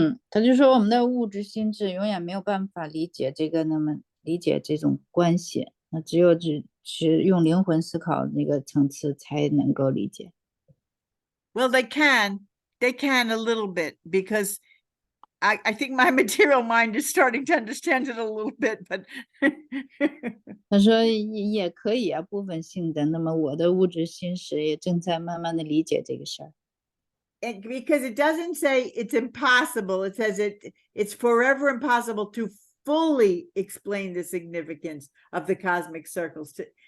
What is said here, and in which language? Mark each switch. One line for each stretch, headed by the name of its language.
Chinese: 他就说我们的物质心智永远没有办法理解这种关系，那只有是用灵魂思考那个层次才能够理解。
English: Well, they can a little bit, because I think my material mind is starting to understand it a little bit, but
Chinese: 他说也可以啊，部分性的。那么我的物质心识也正在慢慢的理解这个事儿。
English: because it doesn't say it's impossible, it says it's forever impossible to fully explain the significance of the cosmic circles.